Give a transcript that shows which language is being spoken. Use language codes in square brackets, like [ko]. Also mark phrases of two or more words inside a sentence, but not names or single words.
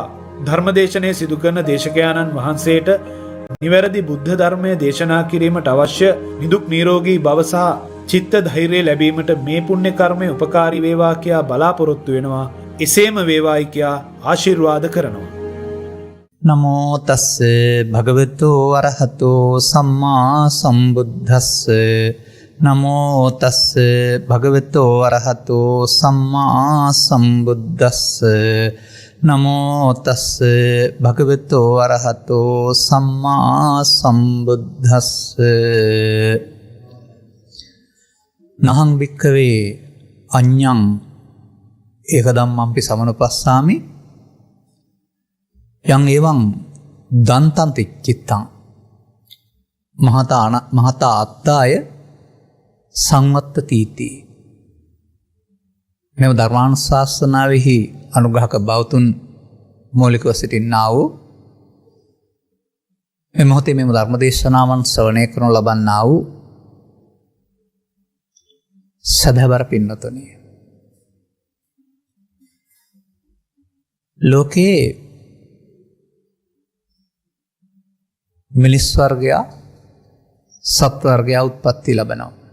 [si] ධර්මදේශනයේ සිදු කරන දේශකයාණන් වහන්සේට නිවැරදි බුද්ධ ධර්මය දේශනා කිරීමට අවශ්‍ය නිදුක් නිරෝගී භව සහ චිත්ත ධෛර්යය ලැබීමට මේ පුණ්‍ය කර්මය උපකාරී වේවා කියා බලාපොරොත්තු වෙනවා. එසේම වේවායි කියා ආශිර්වාද කරනවා. [pi] නමෝ තස්ස භගවතු අරහතෝ සම්මා සම්බුද්දස්ස. නමෝ තස්ස භගවතු අරහතෝ සම්මා සම්බුද්දස්ස. නමෝ තස්ස භගවතු අරහතෝ සම්මා සම්බුද්දස්ස. නහං භික්ඛවේ අඤ්ඤං ඒකදම්මම්පි සමනුපස්සාමි යං එවං දන්තං චිත්තං මහතා අත්තාය සංවත්තීති. [si] මෙම ධර්මානුශාසනාවෙහි අනුග්‍රහක බෞතුන් මූලිකව සිටින්නා වූ මේ මොහොතේ මෙම ධර්මදේශනාවන් ශ්‍රවණය කරනු ලබන්නා වූ සදහවර පින්නතුනි, ලෝකේ මිනිස් වර්ගයා සත්ව වර්ගයා උත්පත්ති ලබනවා.